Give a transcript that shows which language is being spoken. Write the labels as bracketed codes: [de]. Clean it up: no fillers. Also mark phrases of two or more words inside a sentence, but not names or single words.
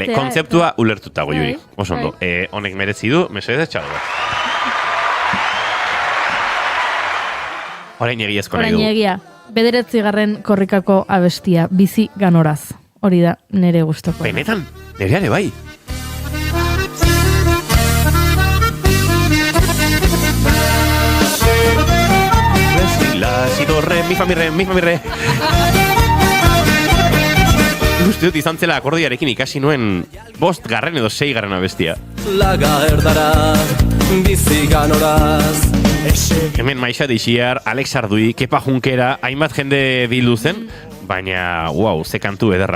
[eu] Vale, kontzeptua ulertuta goiuri. Oso ondo, honek merezi du, mesedez txalo bat. Orain egiazko nahi du. Orain egia, 9. korrikako abestia, bizi ganoraz. Hori da, nire gustoko. Benetan, nireare bai. La, si, do, re, mi, fa, mi, re. Uste dut izan zela akordiarekin ikasi nuen 5. edo 6. abestia. Laga erdara, bizi ganoraz. Hemen Maixa Deixiar, Alex Ardui, Kepa Junkera, hainbat jende bildu zen, baina, ze kantu ederra.